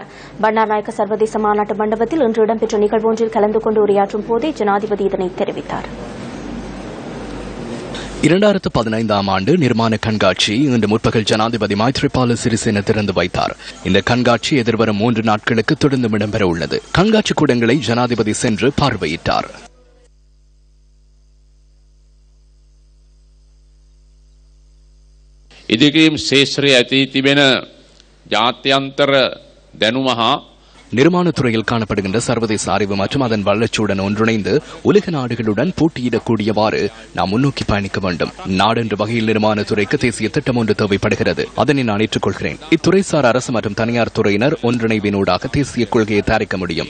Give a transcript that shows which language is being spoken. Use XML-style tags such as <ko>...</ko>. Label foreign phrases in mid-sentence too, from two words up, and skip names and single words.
<ta>பண்டார்நாயக்க சர்வதேச மாநாட்டு மண்டபத்தில் இன்று இடம்பெற்ற நிகழ்வு ஒன்றில் கலந்து கொண்டு உரையாற்றும் போதே ஜனாதிபதி இதனை தெரிவித்தார். 2015ஆம் ஆண்டு நிர்மாண கண்காட்சி இன்று முற்பகல் ஜனாதிபதி மைத்ரிபால சிறிசேன திறந்து வைத்தார். இந்த கண்காட்சி எதிர்வரும் 3 நாட்களுக்கு தொடர்ந்து இடம்பெற உள்ளது. கண்காட்சி கூடங்களை ஜனாதிபதி சென்று பார்வையிட்டார்.</ta> <si>ඉදිකිරීම් ශේෂ්ත්‍රයේ ඇති තිබෙන ජාත්‍යන්තර දැනුම හා</si> <ta>நிர்மாணத்துறையில் காணப்படுகின்ற சர்வதேச அறிவு மற்றும் அதன் வளர்ச்சியுடன் ஒன்றிணைந்து உலக நாடுகளுடன் போட்டியிடக்கூடியவாறு நாம் முன்னோக்கி பயணிக்க வேண்டும். நாடென்ற வகையில் நிர்மாணத்துறைக்கு தேசிய திட்டம் ஒன்று தேவைப்படுகிறது. அதனை நான் ஏற்றுக்கொள்கிறேன். இத்துறைசார் அரசு மற்றும் தனியார் துறையினர் ஒன்றிணைவினூடாக தேசிய கொள்கையை தயாரிக்க முடியும்.</ta>